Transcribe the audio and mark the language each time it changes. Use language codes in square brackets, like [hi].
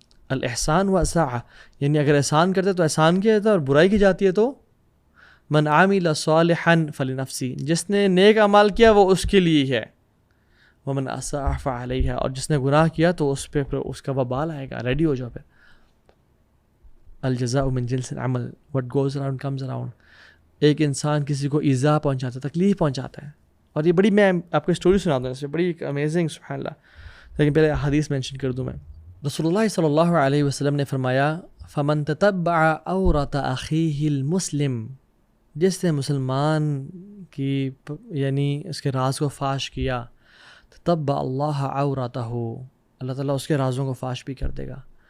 [ur] الاحسان و اساء، یعنی اگر احسان کرتے تو احسان کیا جاتا ہے، اور برائی کی جاتی ہے تو [ar] من عامل صالحا فلنفسی. [ur] جس نے نیک اعمال کیا وہ اس کے لیے ہے، [ar] ومن اساء فعلیہا. [ur] اور جس نے گناہ کیا تو اس پہ اس کا وبال آئے گا. ریڈی ہو جاؤ پھر. [ar] الجزاء من جنس العمل، [en] what goes around comes around. [ur] ایک انسان کسی کو ایذا پہنچاتا ہے، تکلیف پہنچاتا ہے، اور یہ بڑی، میں آپ کو اسٹوری سناتا ہوں اس سے، بڑی امیزنگ، سبحان اللہ. لیکن پہلے حدیث مینشن کر دوں میں. رسول اللہ صلی اللہ علیہ وسلم نے فرمایا [ar] فمن تتبع عورت اخیہ المسلم. [ur] جس نے مسلمان کی یعنی اس کے راز کو فاش کیا، [ar] تتبع اللہ عورتہ، [ur] اللہ تعالیٰ اس کے رازوں کو فاش بھی کر دے گا.